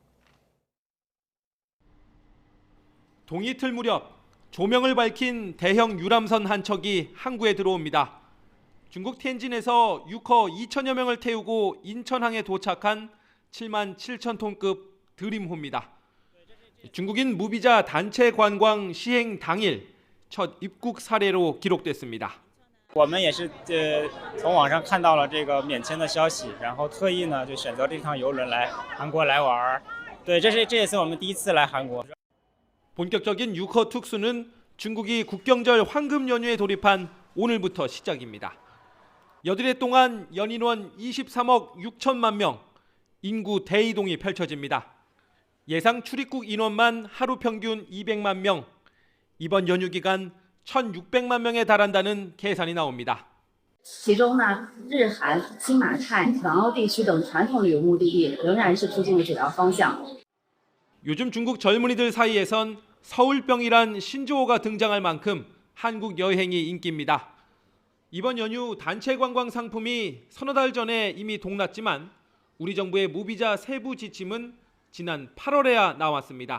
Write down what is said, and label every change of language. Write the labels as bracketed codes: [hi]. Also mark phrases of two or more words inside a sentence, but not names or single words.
[ko] 동이틀 무렵 조명을 밝힌 대형 유람선 한 척이 항구에 들어옵니다. 중국 텐진에서 6커 2천여 명을 태우고 인천항에 도착한 7만 7천 톤급 드림호입니다. 중국인 무비자 단체 관광 시행 당일 첫 입국 사례로 기록됐습니다. [zh] 我们也是从网上看到了这个免签的消息，然后特意呢就选择这趟邮轮来韩国来玩。对，这也是我们第一次来韩国。 [ko] 본격적인 유커 특수는 중국이 국경절 황금 연휴에 돌입한 오늘부터 시작입니다. 여드레 동안 연인원 23억 6천만 명, 인구 대이동이 펼쳐집니다. 예상 출입국 인원만 하루 평균 200만 명, 이번 연휴 기간 1,600만 명에 달한다는 계산이 나옵니다. [zh] 其中呢，日韩、新马泰、港澳地区等传统旅游目的地仍然是出境的主要方向。 [ko] 요즘 중국 젊은이들 사이에선 서울병이란 신조어가 등장할 만큼 한국 여행이 인기입니다. 이번 연휴 단체 관광 상품이 서너 달 전에 이미 동났지만 우리 정부의 무비자 세부 지침은 지난 8월에야 나왔습니다.